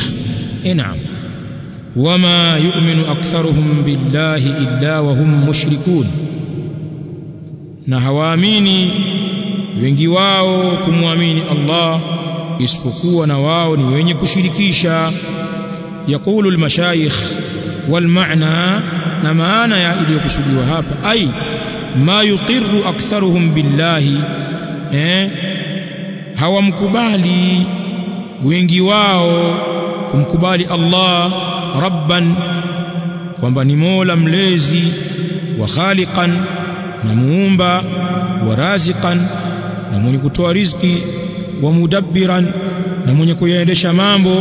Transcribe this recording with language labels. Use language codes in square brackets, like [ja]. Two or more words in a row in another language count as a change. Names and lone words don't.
[sw] Naam, [ar] وما يؤمن أكثرهم بالله إلا وهم مشركون, [sw] na hawaamini wengi wao kumwamini Allah isipokuwa na wao ni wenye kushirikisha. [ar] يقول المشايخ والمعنى, [sw] na maana ya iliyokusudiwa hapa [ar] أي ما يقر أكثرهم بالله, [sw] hawamkubali wengi wao kumkubali Allah rabban, kwamba ni mola mlezi, [ar] وخالقا, [sw] na muumba, [ar] ورازقا, [sw] na mwenye kutoa riziki, [ar] ومدبرا, [sw] na mwenye kuyaendesha mambo.